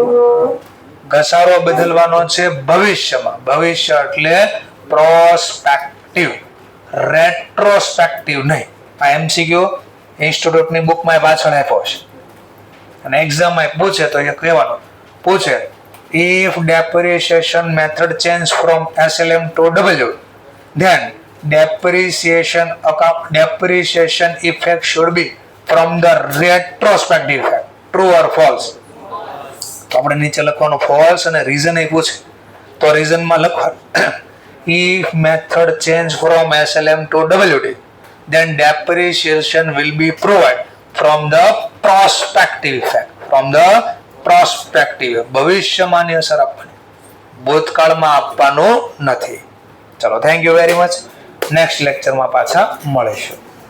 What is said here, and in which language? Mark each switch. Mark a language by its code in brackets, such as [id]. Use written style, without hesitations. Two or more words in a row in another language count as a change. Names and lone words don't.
[gu] ઘસારો બદલવાનો છે ભવિષ્યમાં. ભવિષ્ય એટલે [en] prospective, retrospective [gu] નહીં. આ MCQ ઇન્સ્ટિટ્યૂટની બુકમાં પાછળ આપ્યો છે અને એક્ઝામમાં પૂછે તો એ કહેવાનું પૂછે [en] if depreciation method change from SLM to W then depreciation effect should be from the retrospective effect. True or false? [gu] તો આપણે નીચે લખવાનું [en] false [gu] અને reason એ પૂછે તો reason માં લખવાનું [en] if method change from SLM to WD then depreciation will be provided from the prospective effect. From the prospective, [gu] ભવિષ્યમાંની અસર આપવાની, ભૂતકાળમાં આપવાનું નથી. ચલો, [en] thank you very much. next lectureમાં [gu] પાછા મળીશું.